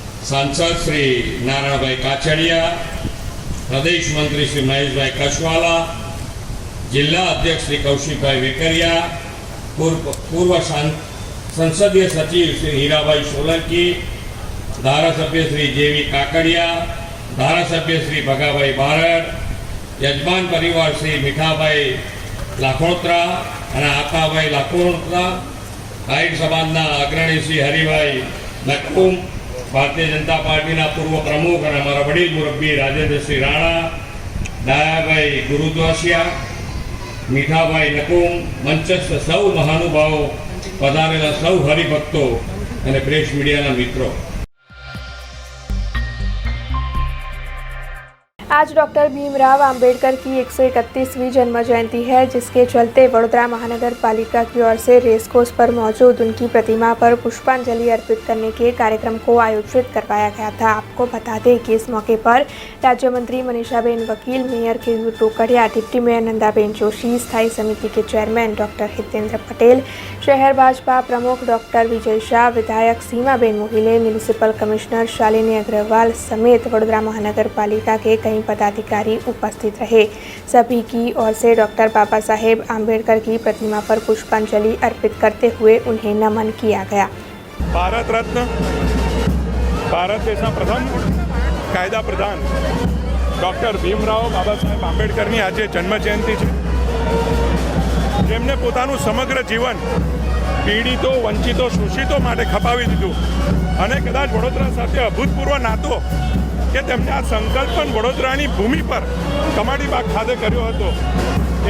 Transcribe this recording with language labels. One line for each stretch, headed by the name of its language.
Hindi: सांसद श्री नारायण भाई काछड़िया, प्रदेश मंत्री श्री महेश भाई कछवाला, जिला अध्यक्ष श्री कौशिक भाई वेकरिया, पूर्व संसदीय सचिव श्री हीराभाई सोलंकी, धारासभ्य श्री जेवी काकड़िया, धारासभ्य श्री भगाभाई बारड, यजमान परिवार श्री मीठाभाई लाखोत्रा और आकाभाई लाखोत्रा,
Gujarati: આહિર સમાજના અગ્રણી શ્રી હરિભાઈ નકુમ, ભારતીય જનતા પાર્ટીના પૂર્વ પ્રમુખ અને અમારા વડીલ મુરબ્બી રાજેન્દ્રસિંહ રાણા, ડાયાભાઈ ગુરુદ્વાસિયા, મીઠાભાઈ નકુમ, મંચસ્થ સૌ મહાનુભાવો, પધારેલા સૌ હરિભક્તો અને પ્રેસ મીડિયાના મિત્રો,
Hindi: आज डॉक्टर भीमराव अंबेडकर की 131वीं जन्म जयंती है, जिसके चलते वडोदरा महानगर पालिका की ओर से रेस कोर्स पर मौजूद उनकी प्रतिमा पर पुष्पांजलि अर्पित करने के कार्यक्रम को आयोजित करवाया गया था। आपको बता दें कि इस मौके पर राज्य मंत्री मनीषाबेन वकील, मेयर केयू टोकड़िया, डिप्टी मेयर नंदाबेन जोशी, स्थायी समिति के चेयरमैन डॉक्टर हितेंद्र पटेल, शहर भाजपा प्रमुख डॉक्टर विजय शाह, विधायक सीमाबेन मोहिले, म्यूनिसिपल कमिश्नर शालिनी अग्रवाल समेत वडोदरा महानगर पालिका के कई पदाधिकारी उपस्थित रहे। सभी की ओर से डॉक्टर बाबा साहेब आम्बेडकर की प्रतिमा पर पुष्पांजलि अर्पित करते हुए उन्हें नमन किया गया।
Gujarati: भारत रत्न, भारत देशना प्रथम कायदा प्रधान डॉक्टर भीमराव बाबा साहेब आंबेडकરની આજે જન્મ જયંતિ છે, જેમને પોતાનું સમગ્ર જીવન પીડિતો, વંચિતો, શોષિતો માટે ખપાવી દીધું અને કદાચ વડોદરા સાથે અભૂતપૂર્વ નાતો કે તેમને આ સંકલ્પ પણ વડોદરાની ભૂમિ પર કમાડીબાગ ખાતે કર્યો હતો।